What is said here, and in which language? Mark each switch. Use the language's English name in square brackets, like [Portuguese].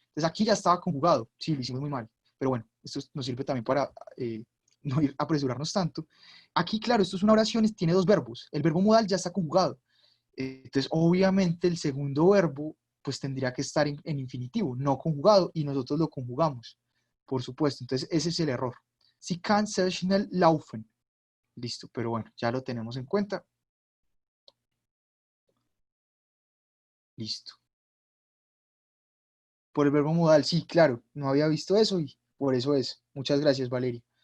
[Spanish] Entonces aquí ya estaba conjugado, sí, lo hicimos muy mal. Pero bueno, esto nos sirve también para no ir a apresurarnos tanto. Aquí, claro, esto es una oración, tiene dos verbos. El verbo modal ya está conjugado. Entonces, obviamente, el segundo verbo pues tendría que estar en infinitivo, no conjugado, y nosotros lo conjugamos, por supuesto. Entonces, ese es el error. [German] Sie kann sehr schnell laufen. [Spanish] Listo, pero bueno, ya lo tenemos en cuenta. Listo. Por el verbo modal, sí, claro, no había visto eso y por eso es. Muchas gracias, Valeria.